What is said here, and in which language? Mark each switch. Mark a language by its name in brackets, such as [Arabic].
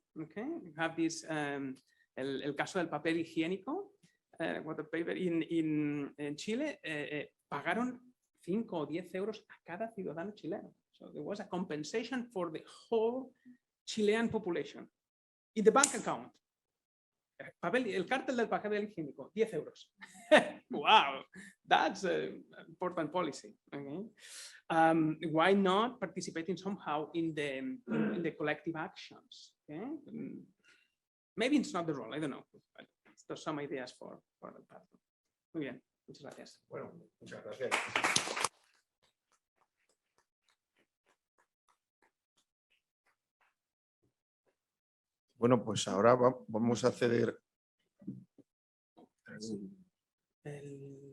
[English] Okay, you have this, [Spanish] el caso del papel higiénico, [English] water paper in Chile, [Spanish] pagaron 5 o 10 euros a cada ciudadano chileno. [English] So there was a compensation for the whole Chilean population in the bank account. [Spanish] El cártel del papel higiénico, 10 euros. [English] Wow, that's an important policy. Okay? Why not participating somehow in the collective actions? Okay? Maybe it's not the role, I don't know. But there's some ideas for the part. [Spanish] Muy bien, muchas gracias. Bueno, muchas gracias. Bueno, pues ahora vamos a ceder El